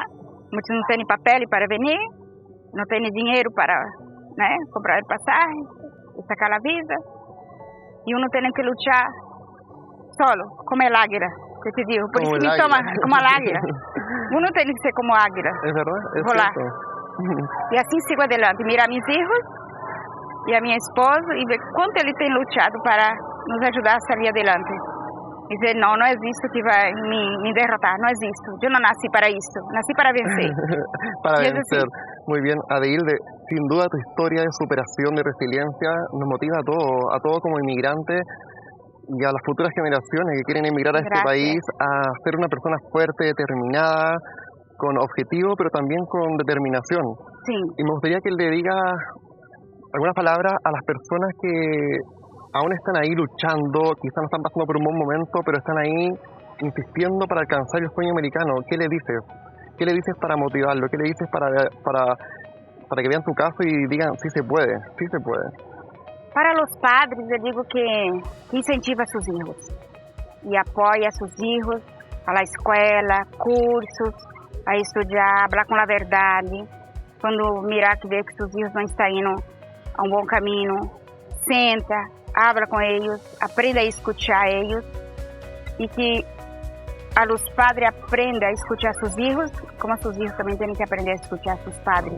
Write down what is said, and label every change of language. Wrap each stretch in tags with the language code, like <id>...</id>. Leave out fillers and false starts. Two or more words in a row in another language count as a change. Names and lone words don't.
<pt>Muitos não têm papel para vir, não têm dinheiro para, né, comprar passagem, sacar a vida. E um tem que lutar solo, como a águila, que te digo. Por isso que me toma como a águila. Um tem que ser como a águila. É verdade? É volar. certo. E assim sigo adelante. Mira a meus filhos e a minha esposa e ver quanto ele tem lutado para nos ajudar a sair adelante. Dizer, não existe que vai me derrotar, não existe. Eu não nasci para isso, nasci para vencer. Para</pt> <es>Y es</es> <pt>vencer.</pt> <es>Muy bien, Adeilde, sin duda tu historia de superación, de resiliencia, nos motiva a todos como inmigrantes y a las futuras generaciones que quieren emigrar a este Gracias. país a ser una persona fuerte, determinada, con objetivo, pero también con determinación. Sí. Y me gustaría que le diga algunas palabras a las personas que aún están ahí luchando, quizás no están pasando por un buen momento, pero están ahí insistiendo para alcanzar el sueño americano. ¿Qué le dices? ¿Qué le dices para motivarlo? ¿Qué le dices para que vean tu caso y digan, sí se puede, sí se puede?</es> <pt>Para os padres, eu digo que incentiva seus filhos e apoia seus filhos a escola, cursos, a estudar, falar com a verdade. Quando mirar que vê que seus filhos não estão indo a um bom caminho, senta, habla com eles, aprenda a escutar eles e que</pt> <es>a los padres</es> <pt>aprenda a escutar seus filhos, como seus filhos também têm que aprender a escutar seus padres.</pt>